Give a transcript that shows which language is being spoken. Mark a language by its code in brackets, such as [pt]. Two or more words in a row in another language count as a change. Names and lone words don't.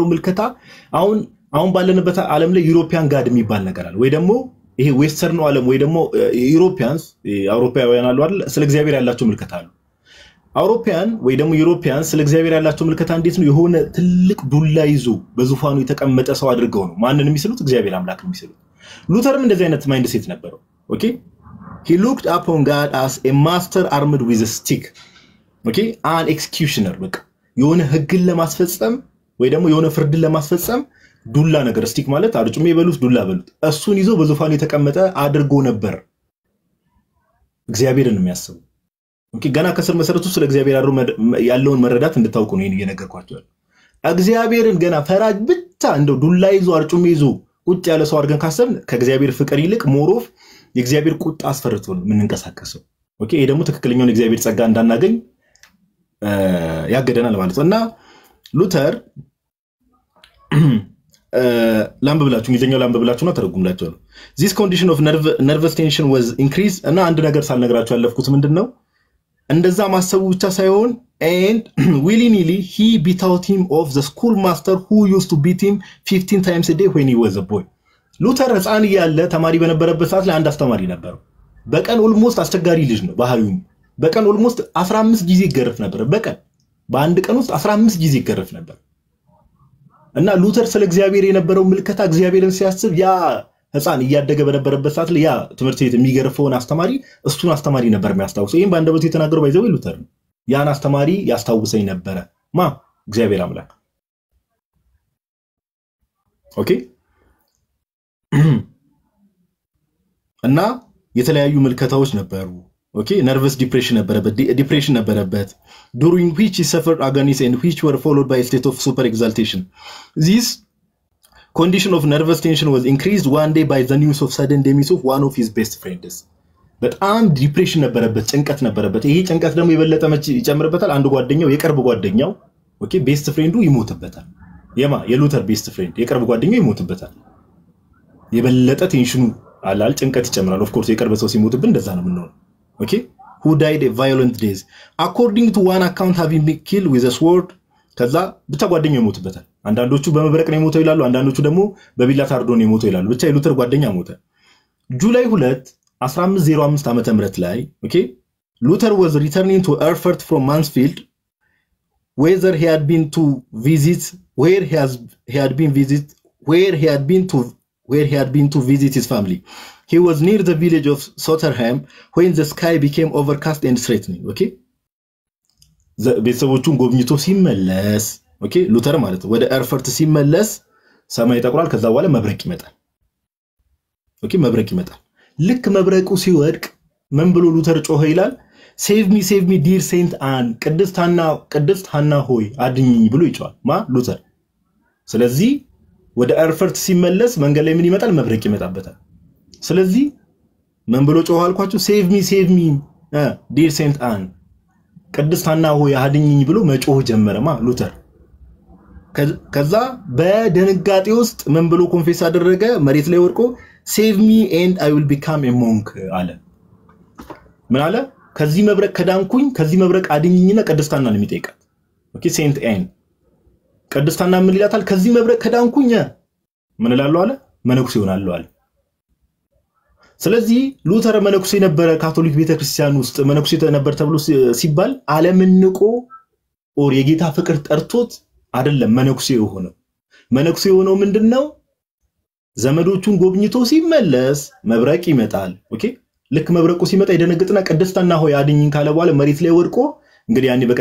[am] ምልከታ አሁን ባለንበት ዓለም ላይ [en] European God [am] የሚባል ነገር አለ ወይ ደግሞ ይሄ ዌስተርን ዓለም ወይ ደግሞ ዩሮፒያንስ አውሮፓውያን አሉ አይደል ስለ እግዚአብሔር ያላቸው ምልከታ አለ አውሮፓያን ወይ ደግሞ ዩሮፒያንስ ስለ እግዚአብሔር ያላቸው ምልከታ እንዴት ነው የሆነ ትልቅ ዱላ ይዞ በዙፋኑ የተቀመጠ ሰው አድርገው ነው ማንንም የሚስሉት እግዚአብሔር አምላክ ነው የሚስሉት ሉተርም እንደዚህ አይነት [en] mind set [am] ነበረው ኦኬ [en] he looked upon God as a master armed with a stick okay an executioner [am] በቃ የሆነ ህግን ለማስፈጸም ወይ ደግሞ የሆነ ፍርድን ለማስፈጸም ዱላ ነገር ስቲክ ማለት አርጩሜ በሉት ዱላ በሉት እሱን ይዞ በዙፋኑ የተቀመጠ አድርጎ ነበር እግዚአብሔርን የሚያስበው ኦኬ ገና ከስር መሰረቱ ስለ እግዚአብሔር ያለውን መረዳት እንድታውቁ ነው ይሄን እየነገርኳችሁ እግዚአብሔርን ገና ፈራጅ ብቻ እንደው ዱላ ይዞ አርጩሜ ይዞ ቁጭ ያለ ሰው አድርገን ካሰብን ከእግዚአብሔር ፍቅር ይልቅ ሞሮፍ የእግዚአብሔር ቁጣ አስፈርቶ ነው ምንንቀሳቀሰው ኦኬ ይሄ ደግሞ ትክክለኛውን እግዚአብሔር ጸጋ እንዳናገኝ ያገደናል ማለት ነው እና ሉተር ላምብላችሁ እንግሊዘኛው ላምብላችሁና ተረጉምላችሁ [en] this condition of nervous tension was increased [am] እና አንድ ነገር ሳልነግራችሁ ያለፍኩት ምንድነው እንደዛ ማሰቡ ብቻ ሳይሆን [en] and willingly he bethought him of the schoolmaster who used to beat him 15 times a day when he was a boy [am] ሉተር ህፃን ያለ ተማሪ በነበረበት ሰዓት ላይ አንድ አስተማሪ ነበር በቀን ኦልሞስት አስቸጋሪ ልጅ ነው ባህሪው በቀን ኦልሞስት 15 ጊዜ ይገረፍ ነበር በቀን በአንድ ቀን ውስጥ 15 ጊዜ ይገረፍ ነበር እና ሉተር ስለ እግዚአብሔር የነበረው ምልከታ እግዚአብሔርን ሲያስብ ያ ህፃን እያደገ በነበረበት ሰዓት ላይ ያ ትምህርት ቤት የሚገርፈውን አስተማሪ እሱን አስተማሪ ነበር የሚያስታውሰው ይሄን ባንደበቱ የተናገረው ባይዘው ሉተር ነው ያን አስተማሪ ያስታውሰኝ ነበር እግዚአብሔር አምላክ ኦኬ እና የተለያዩ ምልከታዎች ነበሩ ኦኬ [en] nervous depression ነበረበት during which he suffered agonies and which were followed by a state of super exaltation this condition of nervous tension was increased one day by the news of sudden demise of one of his best friends [am] በጣም ዲፕሬሽን ነበረበት ጭንቀት ነበረበት ይሄ ጭንቀት ደግሞ የበለጠ መች ይጨምርበታል አንድ ጓደኛው የቅርብ ጓደኛው [en] okay best friend [am] ይሞትበታል የሉተር [en] best friend [am] የቅርብ ጓደኛው ይሞትበታል የበለጠ ቴንሽኑ አላል ጭንቀት ይጨምራል [en] of course [am] የቅርብ ሰው ሲሞትብን እንደዛ ነው ምንሆነው ኦኬ [en] who died a violent death according to one account having been killed with a sword [am] ከዛ ብቻ ጓደኛው ይሞትበታል አንዳንዶቹ በመብረቅ ነው የሞተው ይላሉ አንዳንዶቹ ደግሞ በቢላ ታርዶ ነው የሞተው ይላሉ ብቻ የሉተር ጓደኛ ሞተ ጁላይ 2 1505 ዓመተ ምህረት ላይ ኦኬ ሉተር [en] was returning to Erfurt from Mansfield where he had been to visit his family he was near the village of Sotterheim when the sky became overcast and threatening okay [am] ቤተሰቦቹን ጎብኝቶ ሲመለስ ኦኬ ሉተር ማለት ወደ ኤርፈርት ሲመለስ ሰማይ ተቆራል ከዛ በኋላ መብረቅ ይመጣል ኦኬ መብረቅ ይመጣል ልክ መብረቁ ሲወድቅ ምን ብሎ ሉተር ጮኸ ይላል [en] save me dear saint anne [am] ቅድስት ሐና ሆይ አድኝኝ ብሎ ይጮሃል ሉተር ስለዚህ ወደ ኤርፈርት ሲመለስ መንገድ ላይ ምን ይመጣል መብረቅ ይመጣበታል ስለዚህ ምን ብሎ ጮኸ አልኳችሁ [en] save me dear saint [am] anne ቅድስት ሐና ሆይ አድኝኝ ብሎ መጮህ ጀመረ ሉተር ከዛ በደንጋጤ ውስጥ ምን ብሎ ኮንፌስ አደረገ መሬት ላይ ወድቆ [en] save me and I will become a monk [am] አለ ምን አለ ከዚህ መብረቅ ከዳንኩኝ ከዚህ መብረቅ አድኝኝና ቅድስት ሐናን የሚጠይቃት ኦኬ ሴንት ኤን ቅድስት ሐና ምን ይላታል ከዚህ መብረቅ ከዳንኩኝ ምን እላለሁ አለ መነኩሴ ሆናለሁ አለ ስለዚህ ሉተር መነኩሴ ነበረ ካቶሊክ ቤተክርስቲያን ውስጥ መነኩሴ ነበር ተብሎ ሲባል ዓለምን ንቆ ኦር የጌታ ፍቅር ጠርቶት አይደለም መነኩሴ የሆነው ምንድነው ዘመዶቹን ጎብኝቶ ሲመለስ መብረቅ ይመጣል ኦኬ ልክ መብረቁ ሲመጣ ይደነግጥና ቅድስት ሐና ሆይ አድኝኝ ካለ በኋላ መሬት ላይ ወድቆ እንግዲህ ያኔ